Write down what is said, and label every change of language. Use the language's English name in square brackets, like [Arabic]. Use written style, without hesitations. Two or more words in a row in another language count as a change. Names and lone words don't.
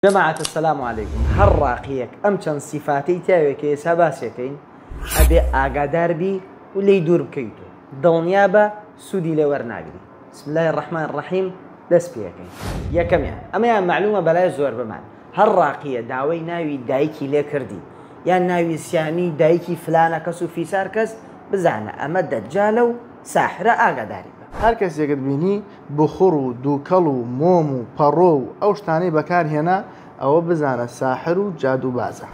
[Arabic] جماعة السلام عليكم. [Central Kurdish] هر راقيك أم چەند صفاتي تاوێک کە ئێستا باسیەکەین ئەبێ ئاگادار بی و لێی دوور بکەیتەوە دڵنیا بە سوودی لێ وەرناگری. [Arabic] بسم الله الرحمن الرحيم. [Central Kurdish] دەست پێەکەین. یەکەمیان ئەمەیان معلومە بەلای زۆر بمان هەر راقیە داوای ناوی دایکی لێ کردی یان ناوی سیامی دایکی فلانە کەس و فیسار کەس بزانە ئەمە دەجالە و ساحرە ئاگاداری بە. هەر کەسێکت بینی بخوڕ و دووکەڵ و مۆم و پەڕۆ و ئەو شتانەی بەکارهێنا ئەوە بزانە ساحر و جادوبازە.